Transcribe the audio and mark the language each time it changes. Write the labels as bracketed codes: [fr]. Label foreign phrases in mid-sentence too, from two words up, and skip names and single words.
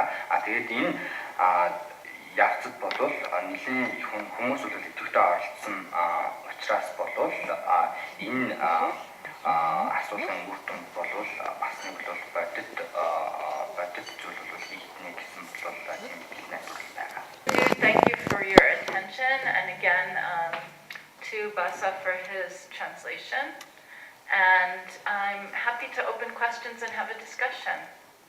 [mn] Тэгээд энэ явцад бол нэлийн хүмүүс бол идэвхтэй оролцсон учраас бол энэ асуулгын үр дүнд бол бас нэг бол бодит зүйл бол хийгднэ гэсэн бол тийм найдвар байгаа. [en] Thank you for your attention, and again to Basa for his translation. And I'm happy to open questions and have a discussion.